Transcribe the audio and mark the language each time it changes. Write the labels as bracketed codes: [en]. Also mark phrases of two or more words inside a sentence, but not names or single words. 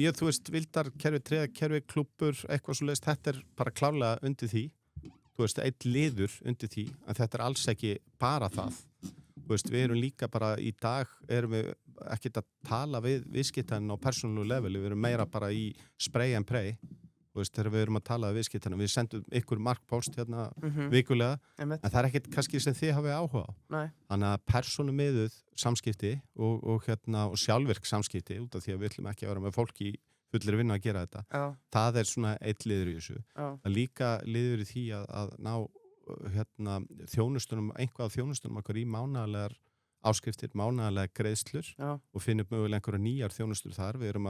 [is] Já, vildarkerfi, tryggðakerfi, klúbbur, eitthvað svoleiðis, þetta er bara klárlega undir því. Eitt liður undir því, en þetta er alls ekki bara það. Við erum líka bara í dag, erum við ekkert að tala við viðskiptaninn á persónulegu leveli, við erum meira bara í [en] spray and pray. [is] Þegar við erum að tala við viðskiptaninn, við sendum ykkur markpost vikulega, en það er ekkert kannski sem þið hafið áhuga á. Þannig að persónumiðuð samskipti og sjálfvirk samskipti, út af því að við ætlum ekki að vera með fólki í fullir vinna að gera þetta. Það er svona eitt liður í þessu. Það líka liður í því að ná þjónustunum, einhvað þjónustunum okkur í mánaðarlegar áskriftir, mánaðarlegar greiðslur og finnum mögulega einhverja nýjar þjónustur þar.